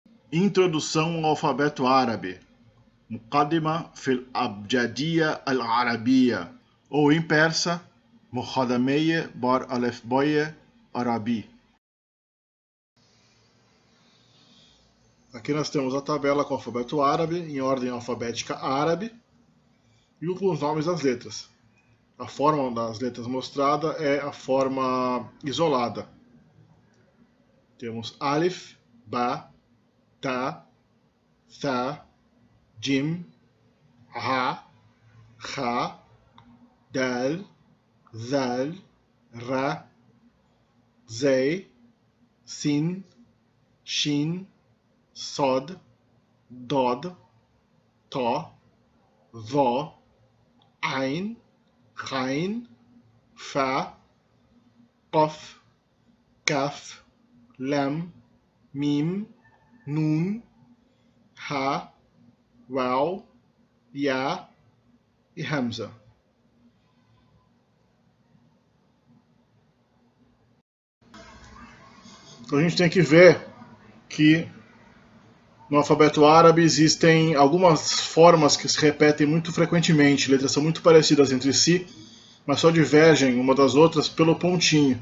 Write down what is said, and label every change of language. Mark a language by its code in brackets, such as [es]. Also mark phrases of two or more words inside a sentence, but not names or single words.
[pt] Introdução ao alfabeto árabe. [ar] مقدمة في الأبجدية العربية. [pt] Ou em persa, [fa] مقدمه‌ای بر الفبای عربی. [pt] Aqui nós temos a tabela com o alfabeto árabe, em ordem alfabética árabe, e com os nomes das letras. A forma das letras mostrada é a forma isolada. Temos alif, ba, ta, tha, jim, ha, kha, dal, zal, ra, zay, sin, shin, sod, dod, to, dho, ain, ghain, fa, qaf, kaf, lam, mim, nun, ha, waw, ya e hamza. Então a gente tem que ver que no alfabeto árabe existem algumas formas que se repetem muito frequentemente, letras são muito parecidas entre si, mas só divergem uma das outras pelo pontinho.